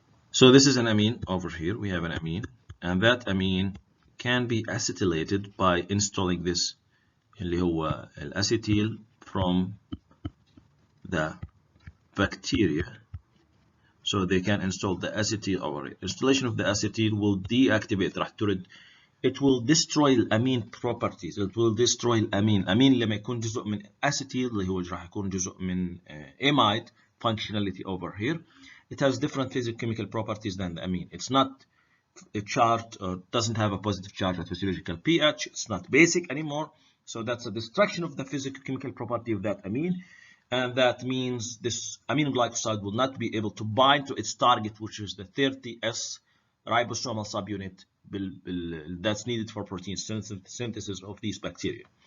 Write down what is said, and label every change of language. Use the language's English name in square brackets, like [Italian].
[English] So this is an amine over here. We have an amine, and that amine can be acetylated by installing this [Arabic] اللي هو الأسيتيل [English] from the bacteria. So they can install the acetyl over it. Installation of the acetyl will deactivate, [Arabic] راح ترد. [English] It will destroy الأمين properties. It will destroy الأمين. [Arabic] الأمين لما يكون جزء من acetyl اللي هو راح يكون جزء من amide functionality [English] over here. It has different physicochemical properties than the amine. It's not charged or doesn't have a positive charge at physiological pH. It's not basic anymore. So that's a destruction of the physicochemical property of that amine. And that means this aminoglycoside will not be able to bind to its target, which is the 30S ribosomal subunit that's needed for protein synthesis of these bacteria.